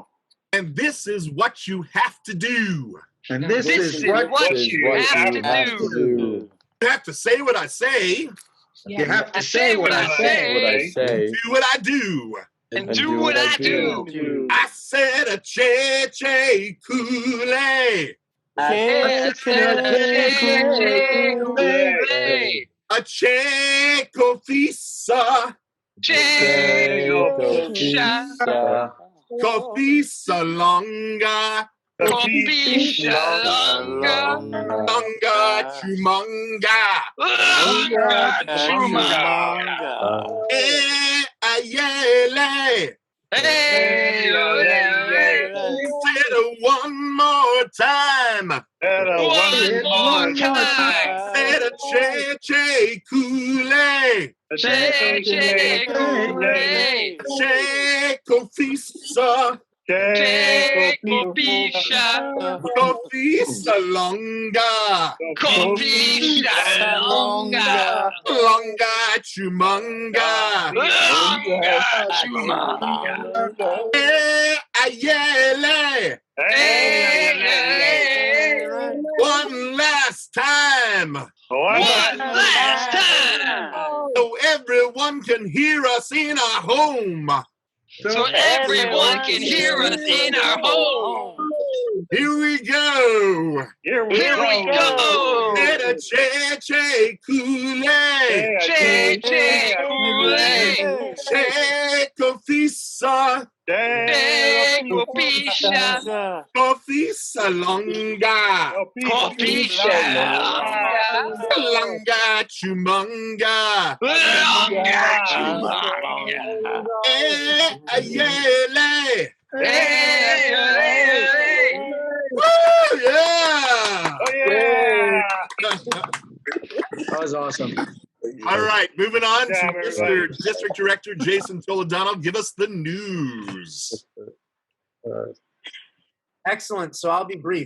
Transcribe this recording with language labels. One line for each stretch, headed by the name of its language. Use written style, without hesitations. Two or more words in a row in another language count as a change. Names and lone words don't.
English: And this is what you have to do. And this is what you have to do. You have to say what I say. You have to say what I say. Do what I do. And do what I do. I said a
Akan: che cooley. A che cofisa. Cofisa longa. Cofisa longa. Longa chumanga. Longa chumanga. Ayele.
English: Hey, Say it one more time. one more time. Say it
Akan: che cooley. Che cooley. Che cofisa. Cofisa longa. Cofisa longa. Longa chumanga. Longa chumanga. Ayele.
English: One last time. One last time. So everyone can hear us in our home. So everyone can hear us in our home. Here we go. Here we go. Get a
Akan: che cooley. Che cooley. Che cofisa. Cofisa. Cofisa longa. Cofisa longa. Longa chumanga. Longa chumanga. Ayele. Woo,
English: yeah. That was awesome. All right, moving on to Mr. District Director Jason Toledano. Give us the news. Excellent. So I'll be brief.